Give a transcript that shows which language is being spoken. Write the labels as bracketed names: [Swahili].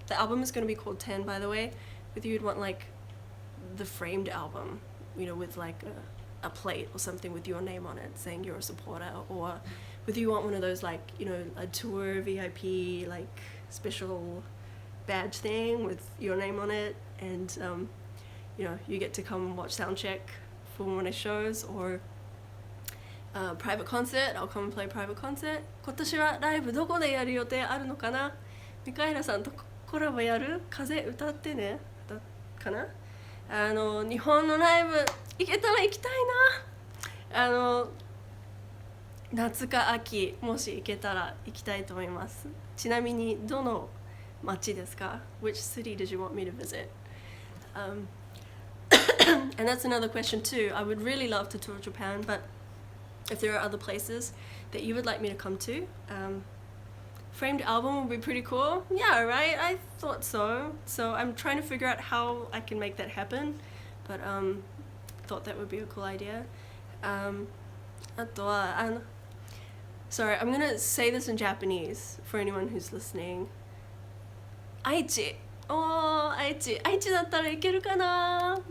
[English] The album is going to be called 10, by the way. Whether you'd want like the framed album, you know, with like a plate or something with your name on it saying you're a supporter, or whether you want one of those like, you know, a tour VIP like special badge thing with your name on it, and you know, you get to come watch soundcheck for one of my shows, or private concert. I'll come and play private concert. [Japanese] 今年はライブどこでやる予定あるのかな。ミカエラさんとコラボやる？風歌ってね。だかな。日本のライブ行けたら行きたいな。夏か秋もし行けたら行きたいと思います。ちなみにどの町ですか？ [English] Which city did you want me to visit? And that's another question too. I would really love to tour Japan, but if there are other places that you would like me to come to, framed album would be pretty cool. Yeah, right? I thought so. So I'm trying to figure out how I can make that happen, but thought that would be a cool idea. [Japanese] あとは [English] sorry, I'm gonna say this in Japanese for anyone who's listening. [Japanese] 愛知愛知だったらいけるかな。